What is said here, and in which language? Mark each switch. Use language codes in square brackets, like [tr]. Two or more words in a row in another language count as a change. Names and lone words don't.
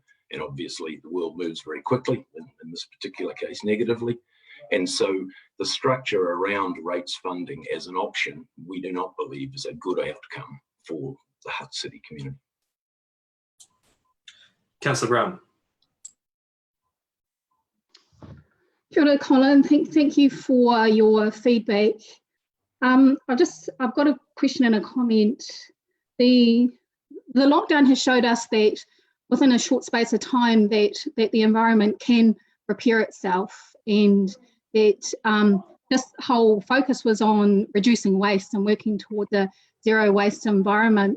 [en] And obviously the world moves very quickly, in this particular case negatively. And so the structure around rates funding as an option, we do not believe is a good outcome for the Hutt City community. Councillor Brown. [mi] Kia ora, Colin. [en] Thank you for your feedback. I've got a question and a comment. The lockdown has showed us that within a short space of time that the environment can repair itself, and that this whole focus was on reducing waste and working toward the zero waste environment.